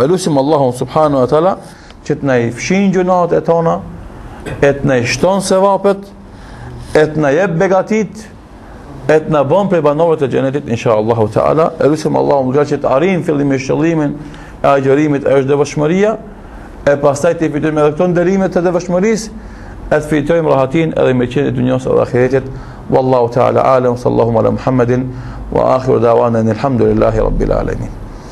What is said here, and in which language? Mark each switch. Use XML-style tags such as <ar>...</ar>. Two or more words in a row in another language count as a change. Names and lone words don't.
<sq>Elusim Allahun</sq> <ar>سبحانه وتعالى</ar> <sq>që të na i fshin gjunat e tona, e të na i shton sevapet, e të na jep begatit, e të na bën prej banorëve të xhenetit</sq> <ar>إن شاء الله تعالى.</ar> <sq>Elusim Allahun që të arrijmë fillimin e shëllimin e agjërimit është devotshmëria, e pastaj të fitojmë edhe këto nderimet të devotshmërisë, e të fitojmë rahatin edhe me qenë e dunjos edhe ahiretit.</sq> <ar>والله تعالى أعلم، صلى الله على محمد وآخر دعوانا الحمد لله رب العالمين.</ar>